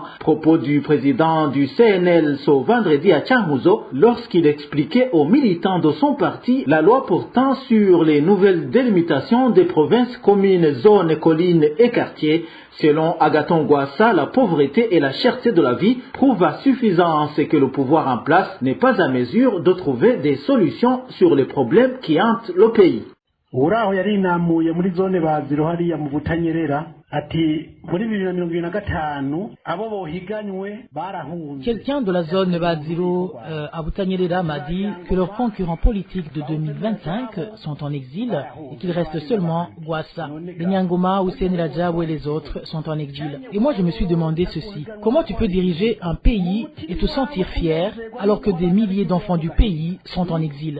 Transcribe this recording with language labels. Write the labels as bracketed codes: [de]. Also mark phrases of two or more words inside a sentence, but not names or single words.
[fr] Propos du président du CNL ce vendredi à Cankuzo lorsqu'il expliquait aux militants de son parti la loi portant sur les nouvelles délimitations des provinces, communes, zones, collines et quartiers. Selon Agathon Rwasa, la pauvreté et la cherté de la vie prouvent à suffisance que le pouvoir en place n'est pas à mesure de trouver des solutions sur les problèmes qui hantent le pays. [rn] Uraho yarinamuye muri zone baziro hariya mu Butanyerera ati muri 2025 abo bohiganywe barahunze. [fr] Quelqu'un de la zone Baziro à Butanyerera m'a dit que leurs concurrents politiques de 2025 sont en exil et qu'il reste seulement Rwasa. Les Nyangoma, Hussein Rajab et les autres sont en exil. Et moi je me suis demandé ceci: comment tu peux diriger un pays et te sentir fier alors que des milliers d'enfants du pays sont en exil?